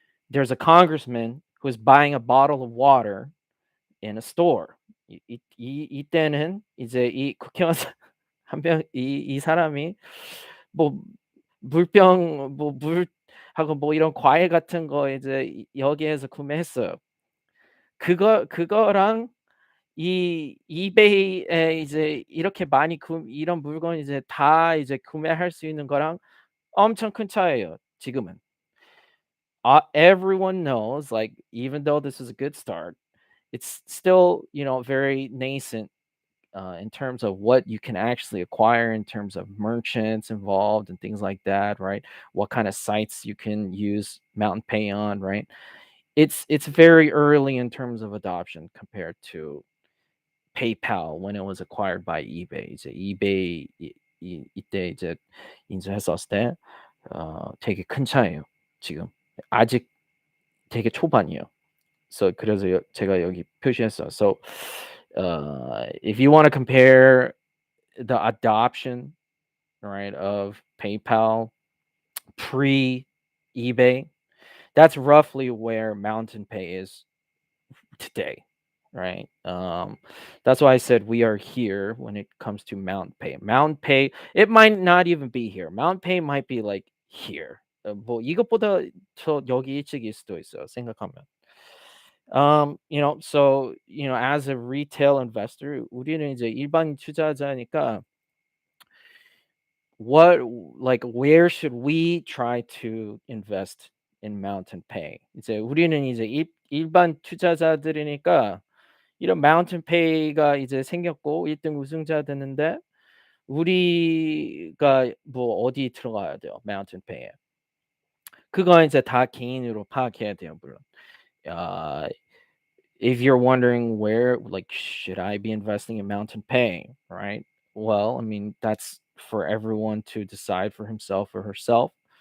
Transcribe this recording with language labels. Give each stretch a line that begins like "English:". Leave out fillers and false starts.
English: There's a congressman who's buying a bottle of water in a store.
Korean: 이때는 이제 이 국회의원 한 명 이 사람이 뭐 물병 뭐 물하고 뭐 이런 과일 같은 거 이제 여기에서 구매했어요. 그거랑 이 이베이에 이제 이렇게 많이 이런 물건 이제 다 이제 구매할 수 있는 거랑 엄청 큰 차이예요, 지금은.
English: Everyone knows, like, even though this is a good start, it's still, very nascent in terms of what you can actually acquire in terms of merchants involved and things like that, right? What kind of sites you can use Mountain Pay on, right? It's very early in terms of adoption compared to PayPal when it was acquired by eBay.
Korean: 이제 eBay 이때 이제 인수했었을 때 되게 큰 차이예요, 지금. 아직 되게 초반이에요. 그래서 제가 여기 표시했어요. So
English: If you want to compare the adoption, right, of PayPal pre eBay, that's roughly where Mountain Pay is today, right? That's why I said we are here when it comes to Mountain Pay. Mountain Pay, it might not even be here. Mountain Pay might be like here.
Korean: 뭐 이것보다 저 여기 일찍일 수도 있어요. 생각하면.
English: So as a retail investor,
Korean: 우리는 이제 일반 투자자니까
English: what like where should we try to invest in Mountain Pay?
Korean: 이제 우리는 이제 일반 투자자들이니까 이런 마운틴 페이가 이제 생겼고 1등 우승자 됐는데 우리가 뭐 어디 들어가야 돼요, 마운틴 페이에. 그거 이제 다 개인으로 파악해야 돼요, 물론.
English: Uh, if you're wondering where, like, should I be investing in Mountain Pay, right? Well, I mean, that's for everyone to decide for himself or herself.